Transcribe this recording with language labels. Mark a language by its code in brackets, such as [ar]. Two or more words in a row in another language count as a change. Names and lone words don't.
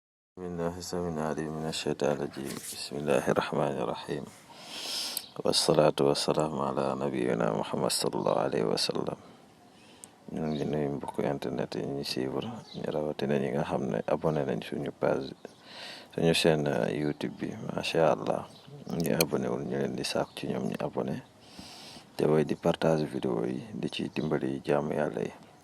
[ar] بالله السميع العليم من الشيطان الرجيم بسم الله الرحمن الرحيم والصلاة والسلام على نبينا محمد صلى الله عليه وسلم. [wo] ñu ngi nuyu mbokk internet yi ñu suivre ñu rawatina ñi nga xam ne abonné nañ suñu page suñu chaîne YouTube bi [ar] ما شاء الله [wo] ñi abonné wul ñu leen di sàkku ci ñoom ñu abonné te way di [fr] partage vidéo [wo] yi di ci dimbali jaamu yàlla yi